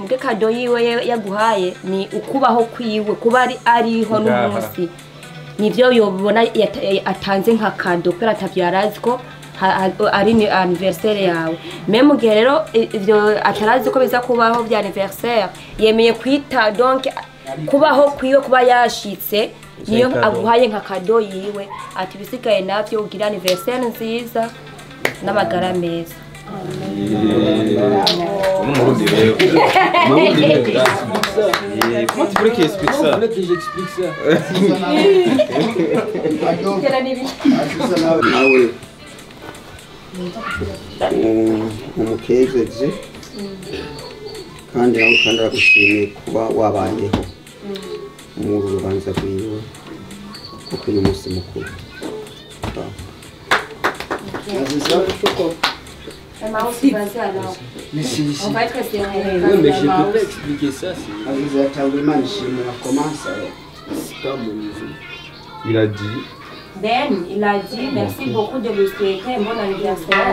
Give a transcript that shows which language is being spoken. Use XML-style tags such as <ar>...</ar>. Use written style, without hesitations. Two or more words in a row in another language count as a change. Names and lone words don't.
<rn>muge kado yiwe yaguhaye ni ukubaho kwiwe kuba ariho n'umunsi nivyo yobona atanze nka kado kubera atavyo yarazi ko ari anniversaire yawe meme gihe rero ivyo atarazi ko biza kubaho bya anniversaire yemeye kwita donc kubaho kwiwe kuba yashitse niyo aguhaye nka kado yiwe ati bisigaye navyo ugira anniversaire nziza n'amagara meza.</rn> <fr>Comment tu voulais qu'il explique ça? Vous voulez que j'explique ça?</fr> <rn>umukejeje kandi nawe kandi aragushimiye kuba wabayeho muri urubanza rwiwe kuko uyu munsi mukuru.</rn> <fr>On va être resté. Oui, mais je peux pas expliquer ça. Il a dit. Ben, il a dit merci beaucoup de lui souhaiter un bon anniversaire.</fr>